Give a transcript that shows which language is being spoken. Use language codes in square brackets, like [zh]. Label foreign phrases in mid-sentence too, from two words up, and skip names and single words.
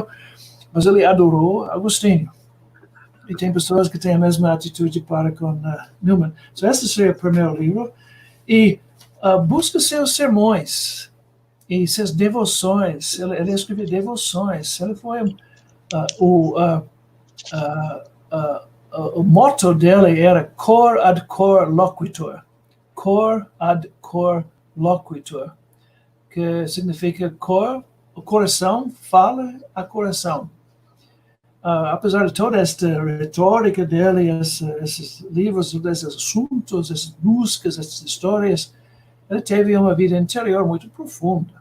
[pt] Mas ele adorou Agostinho. E tem pessoas que têm a mesma atitude para com Newman. Então, esse seria o primeiro livro. E busca seus sermões e suas devoções. Ele escreveu devoções. Ele foi o motto dele era [la] cor ad cor loquitur. Cor ad cor loquitur. [pt] Que significa o coração fala a coração. apesar de toda esta retórica dele, esses livros, esses assuntos, essas buscas, essas histórias, ele teve uma vida interior muito profunda.